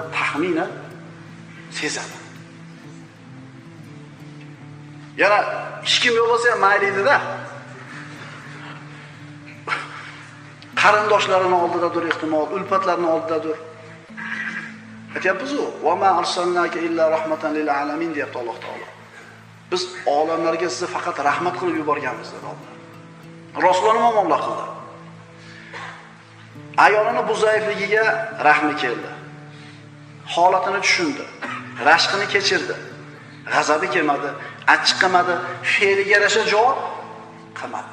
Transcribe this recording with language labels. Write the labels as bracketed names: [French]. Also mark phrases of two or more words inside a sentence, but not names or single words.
[Uzbek] Taxminan sezadi. Yana hech kim yo'q bo'lsa ham mayli edi-da. Qarindoshlarining oldidadir, ehtimol ulfatlarining oldidadir. Aytyapmiz-ku, [Arabic] "وما أرسلناك إلا رحمة للعالمين" [Uzbek] deyapti Alloh taolo. Biz olamlarga sizni faqat rahmat qilib yuborganmiz dedi Alloh. Rasululloh nima muomala qildi? Ayolini bu zaifligiga rahmi keldi. Holatini tushundi. Rashqini kechirdi. G'azabi kelmadi, achchiq qilmadi, fe'liga yarasha javob qilmadi.